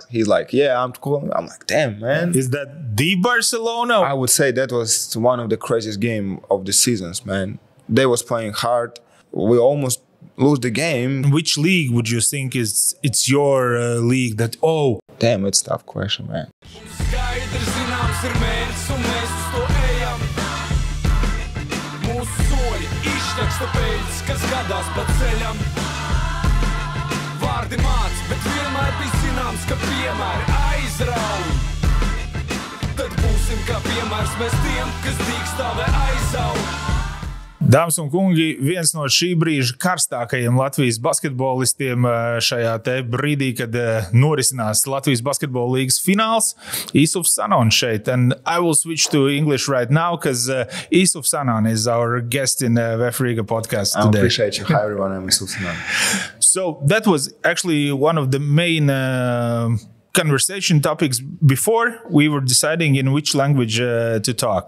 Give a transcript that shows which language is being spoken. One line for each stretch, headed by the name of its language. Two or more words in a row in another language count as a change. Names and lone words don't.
English: He's like, yeah, I'm calling. I'm like, damn, man. Is that the Barcelona? I would say that was one of the craziest game of the seasons, man. They was playing hard. We almost lose the game. Which league would you think it's your league that, Damn, it's a tough question, man.
Latvian: Dāmas un kungi, viens no šī brīža karstākajiem Latvijas basketbolistiem šajā te brīdī, kad norisinās Latvijas basketbola līgas fināls, Isufs Sanons šeit.
English: And I will switch to English right now because Isufs Sanons is our guest in VEF podcast today. I appreciate you. Hi everyone, I'm Isufs Sanons. So that was actually one of the main conversation topics before we were deciding in which language to talk.